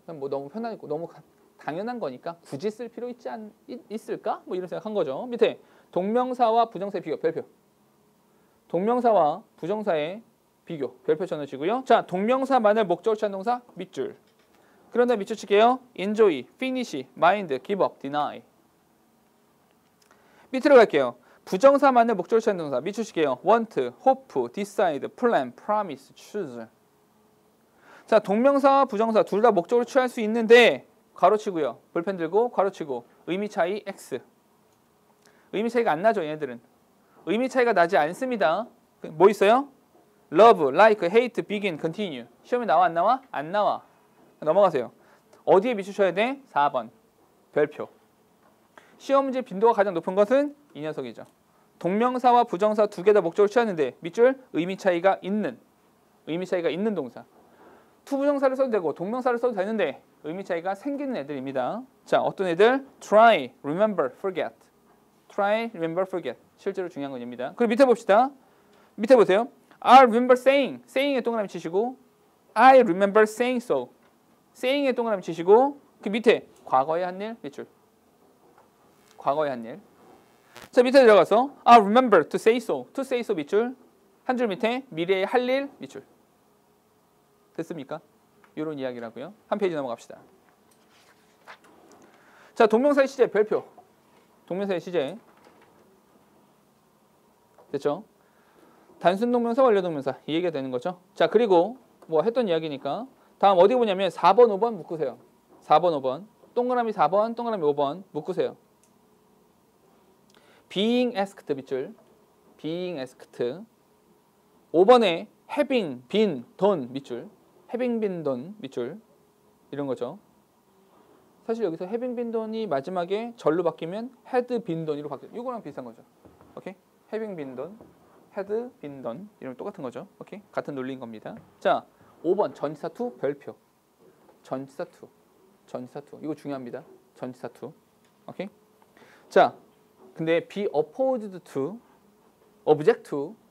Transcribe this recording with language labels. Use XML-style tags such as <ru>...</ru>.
<ko>그냥 뭐 너무 편하고 너무 당연한 거니까 굳이 쓸 필요 있을까? 뭐 이런 생각한 거죠. 밑에 동명사와 부정사의 비교, 별표. 동명사와 부정사의 비교, 별표 쳐놓으시고요. 자, 동명사만을 목적을 취한 동사 밑줄. 그런 다음에 밑줄 칠게요.</ko> <en>enjoy, finish, mind, give up, deny.</en> <ko>밑으로 갈게요. 부정사만을 목적을 취한 동사 밑줄 칠게요.</ko> <en>want, hope, decide, plan, promise, choose.</en> <ko>자, 동명사와 부정사 둘 다 목적을 취할 수 있는데 괄호치고요. 볼펜 들고 괄호치고 의미 차이 X. 의미 차이가 안 나죠, 얘네들은. 의미 차이가 나지 않습니다. 뭐 있어요?</ko> <en>love, like, hate, begin, continue.</en> <ko>시험에 나와 안 나와? 안 나와. 넘어가세요. 어디에 밑줄 쳐야 돼? 4번. 별표. 시험 문제 빈도가 가장 높은 것은 이 녀석이죠. 동명사와 부정사 두 개 다 목적을 취하는데 밑줄 의미 차이가 있는 동사. 투부정사를 써도 되고 동명사를 써도 되는데 의미 차이가 생기는 애들입니다. 자, 어떤 애들?</ko> <en>try, remember, forget. try, remember, forget.</en> <ko>실제로 중요한 건입니다. 그리고 밑에 봅시다. 밑에 보세요. I remember saying에 동그라미 치시고</ko> <en>I remember saying so.</en> <ko>saying에 동그라미 치시고 그 밑에 과거에 한 일 밑줄. 과거에 한 일. 자, 밑에 들어가서</ko> <en>remember to say so.</en> <ko>to say so 밑줄. 한 줄 밑에 미래에 할 일 밑줄. 됐습니까? 이런 이야기라고요. 한 페이지 넘어갑시다. 자, 동명사의 시제 별표. 동명사의 시제. 됐죠? 단순 동명사, 완료 동명사 이 얘기가 되는 거죠. 자, 그리고 뭐 했던 이야기니까 다음 어디 보냐면 4번, 5번 묶으세요. 4번, 5번. 동그라미 4번, 동그라미 5번 묶으세요.</ko> <en>being asked 밑줄. being asked. 5번에 having been done 밑줄. having been done 밑줄.</en> <ko>이런 거죠. 사실 여기서</ko> <en>having been done</en> <ko>이 마지막에 절로 바뀌면 had been done으로 바뀌어요. 이거랑 비슷한 거죠. 오케이?</ko> <en>having been done, had been done</en> <ko>이런 똑같은 거죠. 오케이? 같은 논리인 겁니다. 자, 5번 전치사 to 별표. 전치사 to. 전치사 to. 이거 중요합니다. 전치사 to. 오케이?</ko> <en>자, 근데 be opposed to, object to.</en>